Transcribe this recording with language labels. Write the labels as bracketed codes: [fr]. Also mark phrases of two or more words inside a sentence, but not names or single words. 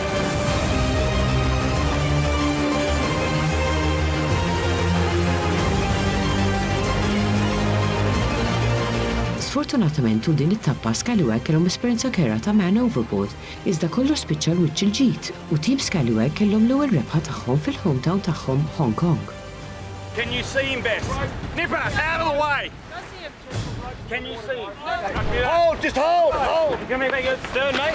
[mt] Sfortunatament tul din it-tappa Scallywag kellhom esperjenza kera ta' [en] man overboard, [mt] iżda kollox spiċċa l-wiċċ il-ġid u tim Scallywag kellhom l-ewwel rebħa tagħhom fil-hometown tagħhom Hong Kong. [en] Can you see him best? Nipper, out of the way! Can you see him? Hold, just hold, hold! Give me a big stern, mate.